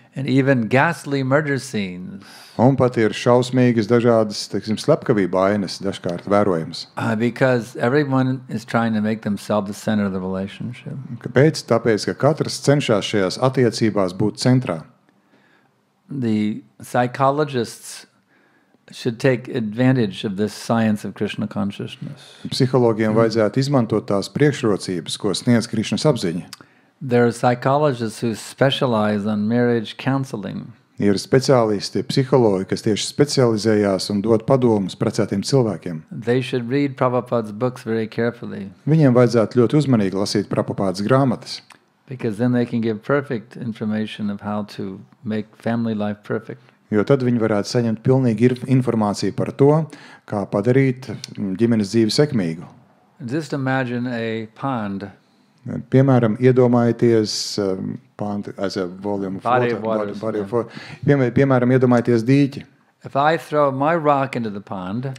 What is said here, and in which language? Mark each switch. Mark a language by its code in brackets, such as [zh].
[en] And even ghastly murder scenes. [lv] Un pat ir šausmīgas dažādas, teiksim, slepkavību ainas dažkārt vērojamas. [en] Because everyone is trying to make themselves the center of the relationship. [lv] Kāpēc? Tāpēc, ka katrs cenšas šajās attiecībās būt centrā. [en] The psychologists should take advantage of this science of Krishna consciousness. [lv] Psihologiem vajadzētu izmantot tās priekšrocības, ko sniedz Krišnas apziņa. [en] There are psychologists who specialize on marriage counseling. [lv] Ir speciālisti, psihologi, kas tieši specializējās un dod padomus precētiem cilvēkiem. [en] They should read Prabhupada's books very carefully. [lv] Viņiem vajadzētu ļoti uzmanīgi lasīt Prabhupādas grāmatas, [en] Because then they can give perfect information of how to make family life perfect. [lv] jo tad viņi varētu saņemt pilnīgi informāciju par to, kā padarīt ģimenes dzīvi sekmīgu. [en] Just imagine a pond. [lv] Piemēram, iedomājieties [en] pond as a volume of Body water, of waters, body of water. [lv] Piemēram, iedomājieties dīķi. [en] If I throw my rock into the pond,